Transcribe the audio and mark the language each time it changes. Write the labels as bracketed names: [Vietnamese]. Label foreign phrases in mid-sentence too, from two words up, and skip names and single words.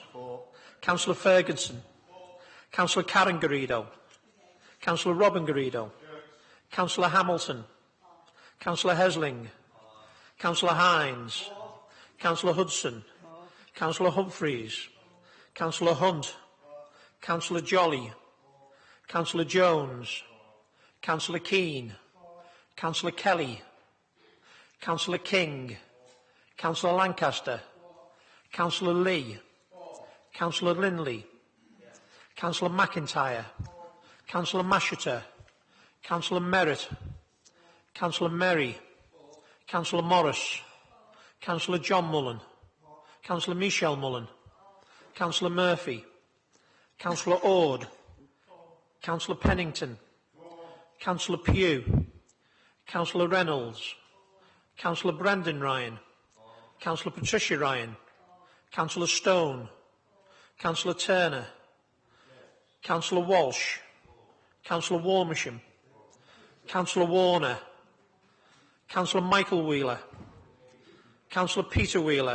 [English] Councillor Ferguson. Councillor Karen Garrido. Councillor Robin Garrido. Councillor Hamilton. Councillor Hesling. Councillor Hines. Councillor Hudson. Councillor Humphreys. Councillor Hunt. Councillor Jolly. Councillor Jones. Councillor Keane. Councillor Kelly. Councillor King. Councillor Lancaster. Councillor Lee. Councillor Lindley. Councillor McIntyre. Councillor Masheter. Councillor Merritt. Councillor Merry. Councillor Morris. Councillor John Mullen. Councillor Michelle Mullen. Councillor Murphy. Councillor Ord. Councillor Pennington. Councillor Pugh. Councillor Reynolds. Councillor Brendan Ryan. Councillor Patricia Ryan. Councillor Stone. Councillor Turner. Councillor Walsh. Councillor Warmisham. Councillor Warner. Councillor Michael Wheeler. Councillor Peter Wheeler.